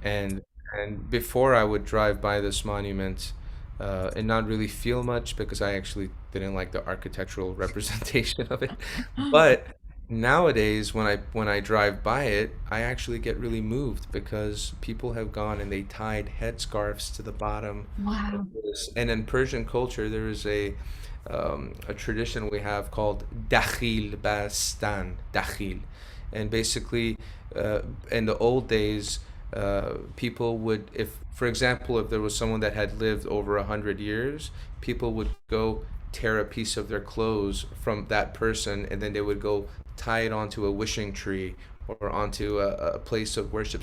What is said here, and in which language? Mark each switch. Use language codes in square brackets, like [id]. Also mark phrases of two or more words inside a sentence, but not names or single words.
[en] And before I would drive by this monument and not really feel much because I actually didn't like the architectural representation of it. But nowadays, when I drive by it, I actually get really moved because people have gone and they tied headscarves to the bottom of Wow. this. And in Persian culture, there is a tradition we have called [fa] دخیل بستن, [en] dakhil, and basically in the old days, people would, if, for example, if there was someone that had lived over 100 years, people would go tear a piece of their clothes from that person, and then they would go tie it onto a wishing tree or onto a place of worship.